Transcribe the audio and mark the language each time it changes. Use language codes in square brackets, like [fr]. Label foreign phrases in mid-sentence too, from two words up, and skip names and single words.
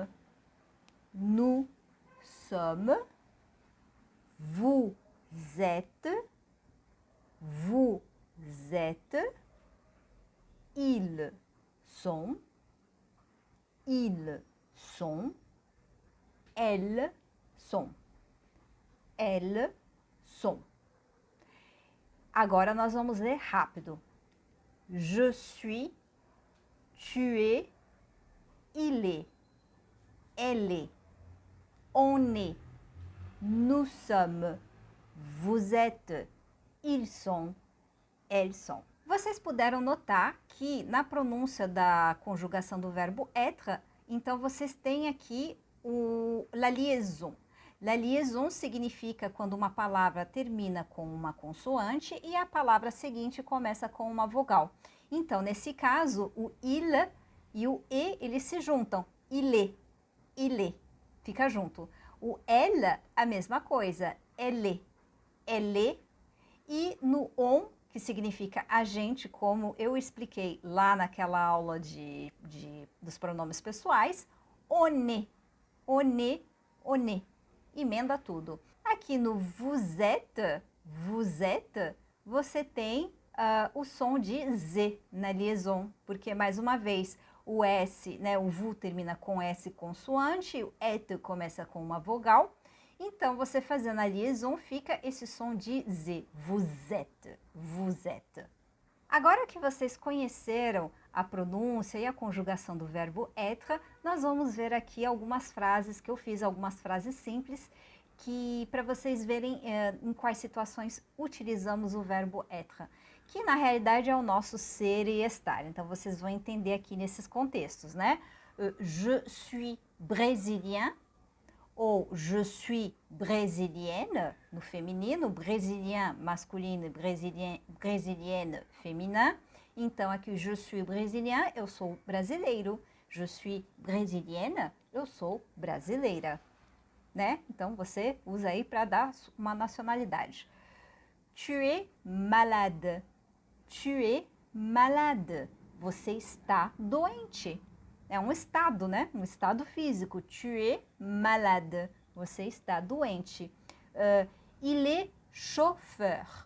[fr] Nous sommes. Vous êtes. Vous êtes. Ils sont. Ils sont. Elles sont. Elles sont. [pt] Agora nós vamos ler rápido. [fr] Je suis, tu es, il est, elle est, on est, nous sommes, vous êtes, ils sont, elles sont. [pt] Vocês puderam notar que na pronúncia da conjugação do verbo être, então vocês têm aqui [fr] la liaison. La liaison [pt] significa quando uma palavra termina com uma consoante e a palavra seguinte começa com uma vogal. Então, nesse caso, o il e o e, eles se juntam. Il, fica junto. O elle, a mesma coisa. Elle. E no on, que significa a gente, como eu expliquei lá naquela aula dos pronomes pessoais, [fr] on est. [pt] Emenda tudo. Aqui no [fr] vous êtes, [pt] você tem o som de Z na liaison, porque mais uma vez o S, né, o vous termina com S consoante, o et começa com uma vogal, então você fazendo a liaison fica esse som de Z, [fr] vous êtes. [pt] Agora que vocês conheceram a pronúncia e a conjugação do verbo être, nós vamos ver aqui algumas frases que eu fiz, algumas frases simples, que para vocês verem em quais situações utilizamos o verbo être, que na realidade é o nosso ser e estar. Então vocês vão entender aqui nesses contextos, né? [fr] Je suis brésilien, ou je suis brésilienne, [pt] no feminino, brésilien masculino, [fr] brésilienne féminin. [pt] Então, aqui, [fr] je suis brésilien, [pt] eu sou brasileiro. [fr] Je suis brésilienne, [pt] eu sou brasileira, né? Então você usa aí para dar uma nacionalidade. [fr] Tu es malade. Tu es malade. [pt] Você está doente. É um estado, né? Um estado físico. [fr] Tu es malade. [pt] Você está doente. [fr] Il est chauffeur.